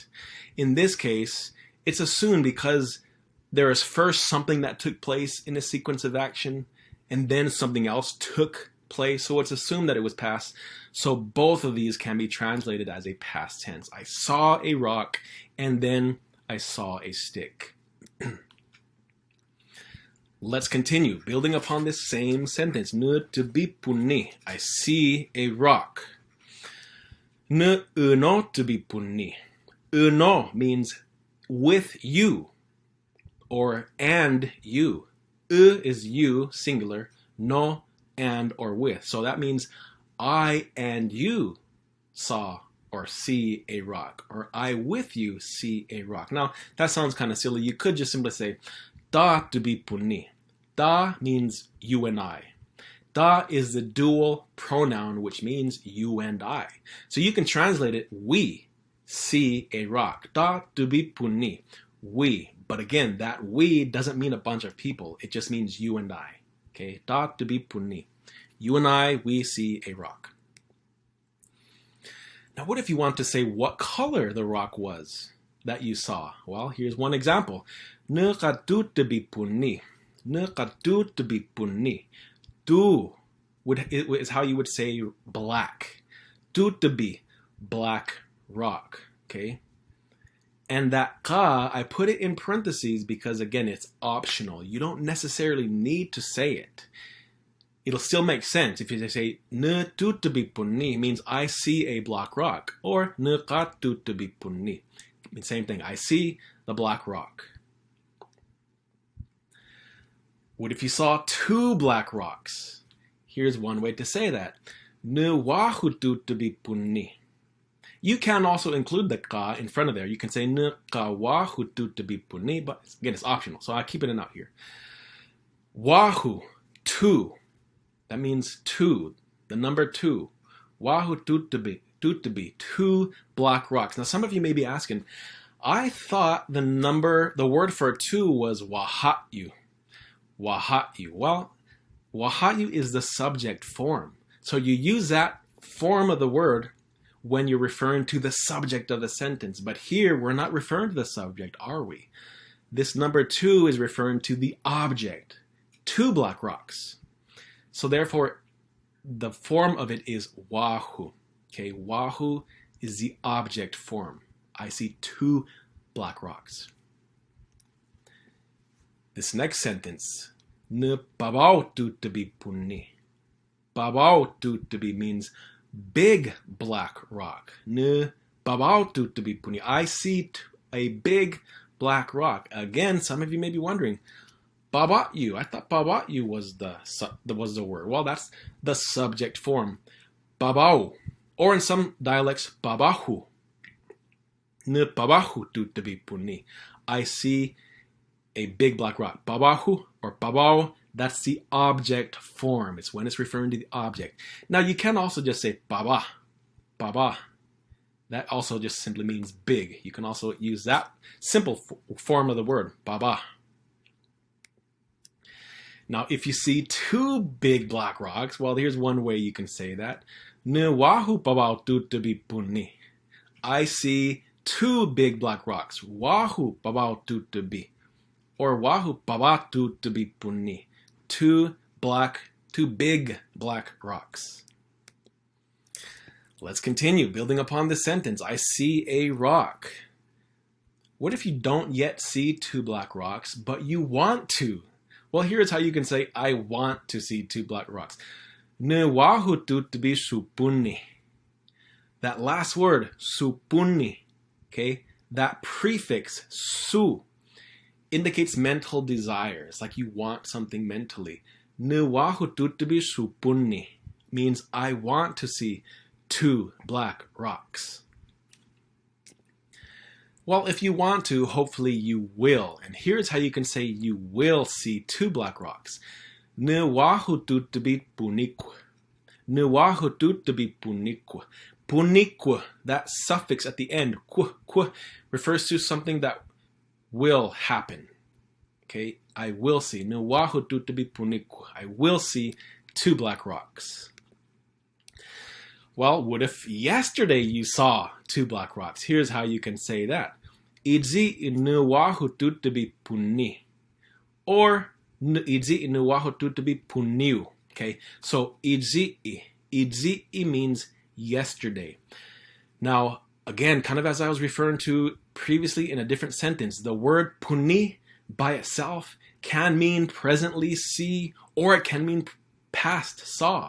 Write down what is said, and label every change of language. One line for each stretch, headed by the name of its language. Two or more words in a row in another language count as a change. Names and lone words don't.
English: In this case, it's assumed because there is first something that took place in a sequence of action, and then something else took place. So it's assumed that it was past. So both of these can be translated as a past tense. I saw a rock, and then I saw a stick. Let's continue, building upon this same sentence.
Northern Paiute: Nö tebi puni.
English: I see a rock.
Northern Paiute: Nö uno tebi puni.
English: Uno means with you, or and you. Is you, singular. No, and, or with. So that means I and you saw or see a rock, or I with you see a rock. Now, that sounds kind of silly. You could just simply say,
Northern Paiute: da tebi puni.
English: Da means you and I. Da is the dual pronoun, which means you and I. So you can translate it, we see a rock.
Northern Paiute: Da tebi puni.
English: We. But again, that we doesn't mean a bunch of people. It just means you and I. Okay?
Northern Paiute: Da tebi puni.
English: You and I, we see a rock. Now, what if you want to say what color the rock was that you saw? Well, here's one example.
Northern Paiute: Ne katu tebi puni. Ne katu tebi puni.
English: Tu is how you would say black.
Northern Paiute: Tu tebi,
English: black rock. Okay? And that ka, I put it in parentheses because, again, it's optional. You don't necessarily need to say it. It'll still make sense if you say
Northern Paiute: ne tu tebi puni,
English: means I see a black rock, or
Northern Paiute: ne ka tu tebi puni.
English: Same thing. I see the black rock. What if you saw two black rocks? Here's one way to say that.
Northern Paiute: Ne wahu tu tebi puni.
English: You can also include the ka in front of there. You can say
Northern Paiute: ne ka wahu tu tebi puni,
English: but again, it's optional, so I keep it in out here. Wahu, two. That means two, the number two.
Northern Paiute: Wahu tu tebi,
English: two black rocks. Now, some of you may be asking, I thought the word for two was wahatyu.
Northern Paiute: Wahatyu.
English: Well, wahatyu is the subject form. So you use that form of the word when you're referring to the subject of the sentence. But here, we're not referring to the subject, are we? This number two is referring to the object. Two black rocks. So therefore, the form of it is wahu. Okay, wahu is the object form. I see two black rocks. This next sentence,
Northern Paiute: ne babau tu tebi puni. Babau tu tebi
English: means big black rock.
Northern Paiute: Ne babau tu tebi puni.
English: I see a big black rock. Again, some of you may be wondering, babatyu. I thought babatyu was the word. Well, that's the subject form.
Northern Paiute: Babau.
English: Or in some dialects,
Northern Paiute: babahu. Ne babahu tu tebi puni.
English: I see a big black rock. Babahu or babau That's the object form. It's when it's referring to the object. Now you can also just say baba, baba. That also just simply means big. You can also use that simple form of the word, baba. Now, if you see two big black rocks, well, here's one way you can say that.
Northern Paiute: Wahu babau tutubi puni.
English: I see two big black rocks.
Northern Paiute: Wahu babau tutubi. Or wahu baba tutubi puni.
English: Two big black rocks. Let's continue building upon this sentence. I see a rock. What if you don't yet see two black rocks, but you want to? Well, here's how you can say, I want to see two black rocks.
Northern Paiute: Wahu tutubi supuni.
English: That last word, supuni, okay, that prefix, su, indicates mental desires, like you want something mentally.
Northern Paiute: Wahu tutubi supuni
English: means I want to see two black rocks. Well, if you want to, hopefully you will. And here's how you can say you will see two black rocks.
Northern Paiute: Wahu tutubi puniku. Wahu tutubi puniku. Puniku,
English: that suffix at the end, ku, refers to something that will happen. Okay, I will see.
Northern Paiute: Wahu tutubi puniku.
English: I will see two black rocks. Well, what if yesterday you saw two black rocks? Here's how you can say that.
Northern Paiute: Idzi wahu tutubi puni. Or idzi wahu tutubi puniu.
English: Okay, so idzi means yesterday. Now, again, kind of as I was referring to previously in a different sentence, the word puni by itself can mean presently see, or it can mean past saw.